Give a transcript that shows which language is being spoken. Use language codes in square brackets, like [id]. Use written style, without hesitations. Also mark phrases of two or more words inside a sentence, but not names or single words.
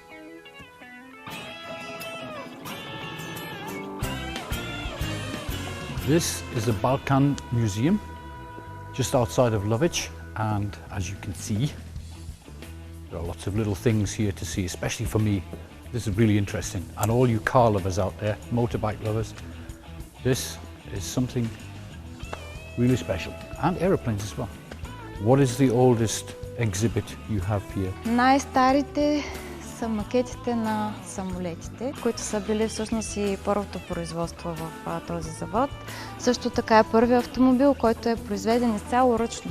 [en] This is the Balkan Museum, just outside of Lowech, and as you can see, there are lots of little things here to see, especially for me. This is really interesting, and all you car lovers out there, motorbike lovers, this is something really special, and aeroplanes as well. What is the oldest exhibit you have here? [bg] Най-старите са макетите на самолетите, които са били всъщност и първото производство в този завод. Също така е първият автомобил, който е произведен изцяло ръчно.